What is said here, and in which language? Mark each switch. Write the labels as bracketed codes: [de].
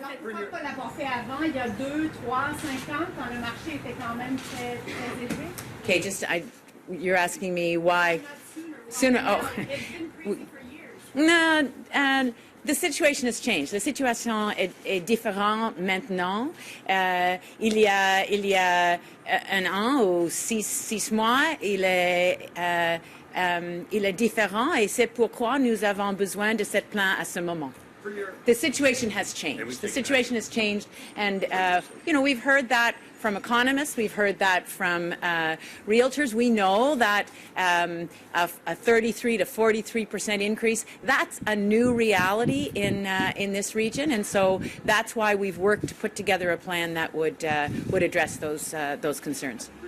[fr] Mais pourquoi pas l'avoir fait avant, il y a 2, 3, 5 ans, quand le marché était quand même très, très élevé? [en] Okay, you're asking me why sooner. Oh. It's been crazy for years. No, the situation has changed. [fr] La situation est différente maintenant. Il y a un an ou six mois, il est différent, et c'est pourquoi nous avons besoin de cette plan à ce moment. [en] The situation has changed. The situation has changed, and we've heard that from economists. We've heard that from realtors. We know that a 33 to 43% increase, that's a new reality in this region, and so that's why we've worked to put together a plan that would address those concerns.